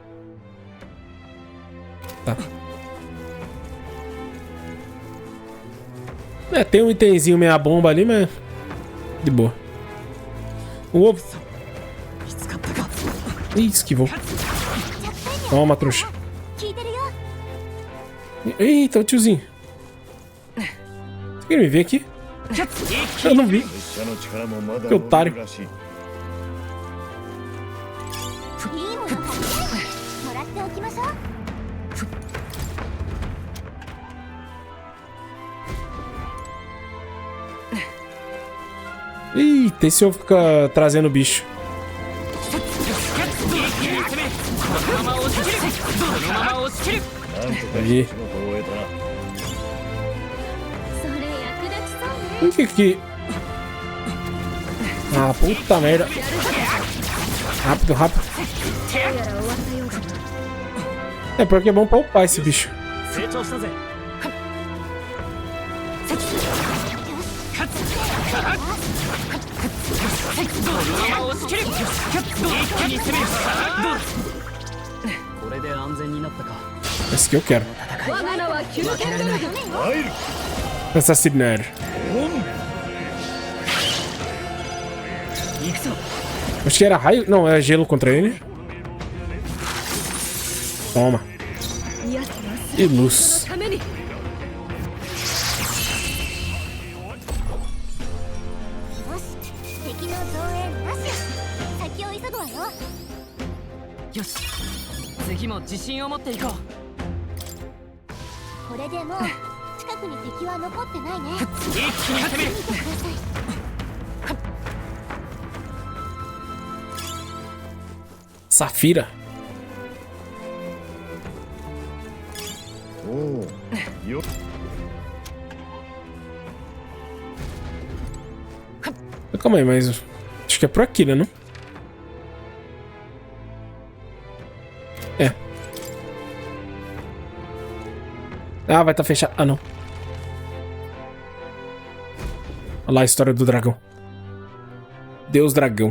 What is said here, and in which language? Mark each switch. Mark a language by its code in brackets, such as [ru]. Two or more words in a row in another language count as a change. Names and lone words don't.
[pt] Tá. É, tem um itemzinho meia bomba ali, mas... De boa. O ovo. Ih, esquivou. Toma, trouxa. [ja] 効いてるよ。 [pt] Eita, o tiozinho. Você quer me ver aqui? Eu não vi. [ja] 拙者の力もまだ [pt] Que otário. [ja] らしい。いいもの買ってもらっておきましょう。 [pt] Eita, esse ovo fica trazendo bicho. Aí. [ja] 仕事を終えたな。それ役立ちそうね。 [pt] O que que... Ah, puta merda. Rápido, rápido. É, porque é bom pra upar esse bicho. [ja] 成長したぜ。これで安全になったか。 [pt] Esse que eu quero. Assassinar. [ja] 行くぞ。 [pt] Acho que era raio. Não, era gelo contra ele. Toma. E luz. [ja] よし、敵の増援なし。先を急ぐわよ。よし。次も自信を持っていこう。これでもう近くに敵は残ってないね。一気に攻める。見てください。 [pt] Safira. [ja] おお。よ。 [pt] Calma aí, mas... Acho que é por aqui, né, não? É. Ah, vai estar fechado. Ah, não. Olha lá a história do dragão. Deus dragão.